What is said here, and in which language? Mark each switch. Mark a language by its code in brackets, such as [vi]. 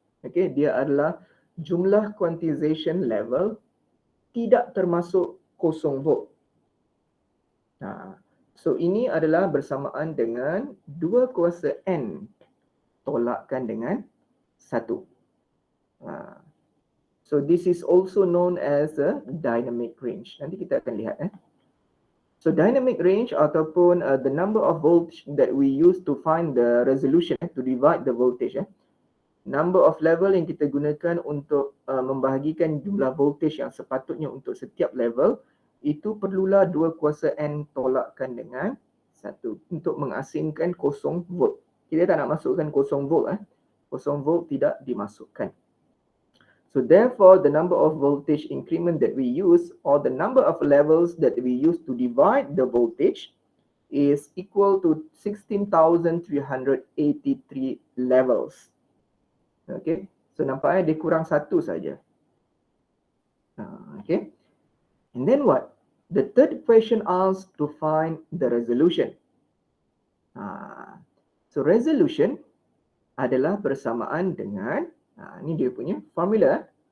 [ms] Okay, dia adalah jumlah quantization level tidak termasuk 0 volt. So ini adalah bersamaan dengan 2 kuasa N tolakkan dengan 1. [en] So this is also known as a dynamic range. [ms] Nanti kita akan lihat. [en] So dynamic range ataupun the number of volts that we use to find the resolution to divide the voltage. [ms] Number of level yang kita gunakan untuk membahagikan jumlah voltage yang sepatutnya untuk setiap level, itu perlulah 2 kuasa N tolakkan dengan 1 untuk mengasingkan 0 volt. Kita tak nak masukkan 0 volt. 0 volt tidak dimasukkan. [en] So therefore, the number of voltage increment that we use, or the number of levels that we use to divide the voltage, is equal to 16,383 levels. [ms] Okay, so nampaknya dia kurang 1 saja. [en] Okay, and then what? The third question asks to find the resolution. [ms] So resolution adalah bersamaan dengan ini dia punya formula.